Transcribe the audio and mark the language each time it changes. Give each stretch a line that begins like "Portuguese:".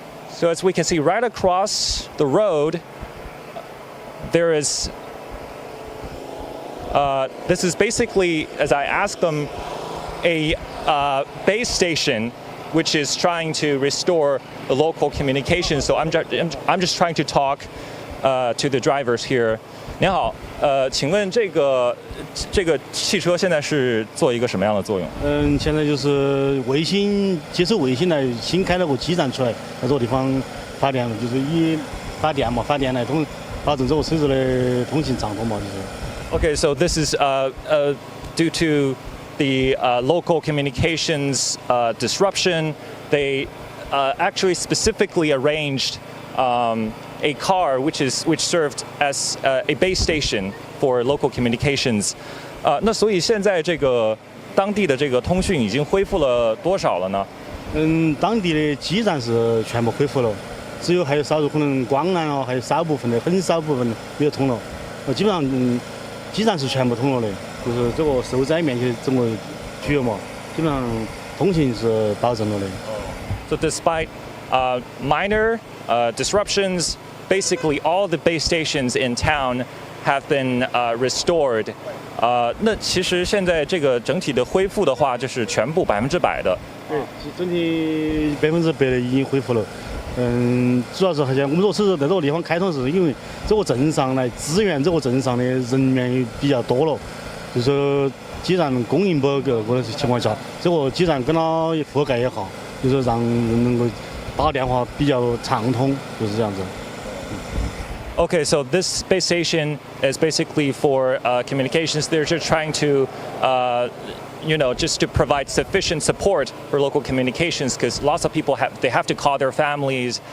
English: So as we can see right across the road, there is, this is basically, as I asked them, a base station which is trying to restore the local communications. So I'm just trying to talk to the drivers here.
Chinese: 您好，请问这个汽车现在是做一个什么样的作用？现在就是接收卫星来，新开了个基站出来，在这个地方发电，就是以发电来保证这个车子的通行畅通嘛，就是。
English: Okay, so this is due to the local communications disruption. They actually specifically arranged a car which served as a base station for local communications.
Chinese: 那所以现在这个当地的这个通讯已经恢复了多少了呢？当地的基站是全部恢复了，只有还有少数可能广安还有很少部分没有通了。基本上基站是全部通了的，就是这个受灾面积整个区域嘛，基本上通信是保证了的。
English: So despite minor disruptions, basically all the base stations in town have been restored.
Chinese: 那其实现在这个整体的恢复的话，就是全部100%的。对，整体100%的已经恢复了。主要是好像我们说是在这个地方开通，是因为这个镇上来支援这个镇上的人员比较多了，就是说基站供应不够的情况下，这个基站跟它覆盖也好，就是让人能够打电话比较畅通，就是这样子。
English: Okay, so this base station is basically for communications. They're just trying to, just to provide sufficient support for local communications, because lots of people have to call their families.